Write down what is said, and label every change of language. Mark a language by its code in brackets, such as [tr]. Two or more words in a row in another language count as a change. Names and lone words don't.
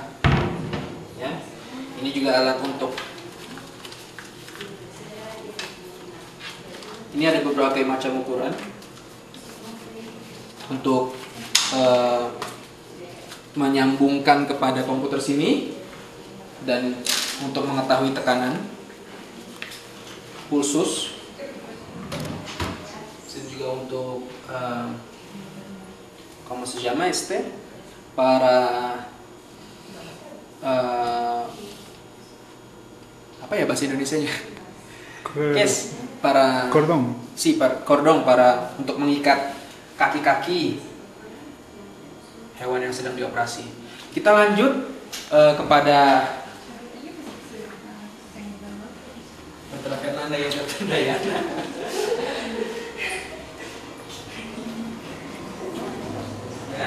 [id] Ya, ini juga alat untuk ini ada beberapa macam ukuran untuk menyambungkan kepada komputer sini dan untuk mengetahui tekanan pulsus. Ini juga untuk [es] como se llama para [id] apa ya bahasa Indonesianya? Case para [es] cordón. Si, cordon para [id] untuk mengikat kaki-kaki hewan yang sedang dioperasi. Kita lanjut kepada Dr. Fernanda ya. Ya.